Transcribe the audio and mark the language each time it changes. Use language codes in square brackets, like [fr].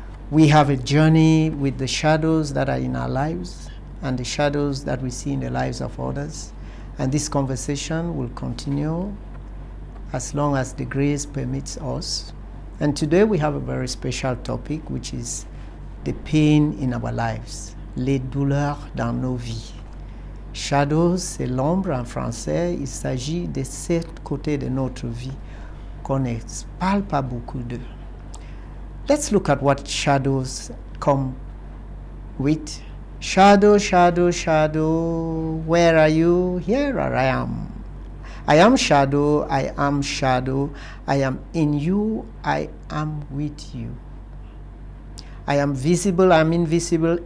[en] We have a journey with the shadows that are in our lives and the shadows that we see in the lives of others. And this conversation will continue as long as the grace permits us. And today we have a very special topic, which is the pain in our lives, [fr] les douleurs dans nos vies. Shadows, c'est l'ombre en français. Il s'agit de ce côté de notre vie qu'on ne parle pas beaucoup de. [en] Let's look at what shadows come with. Shadow, shadow, shadow. Where are you? Here I am. I am shadow. I am shadow. I am in you. I am with you. I am visible. I am invisible.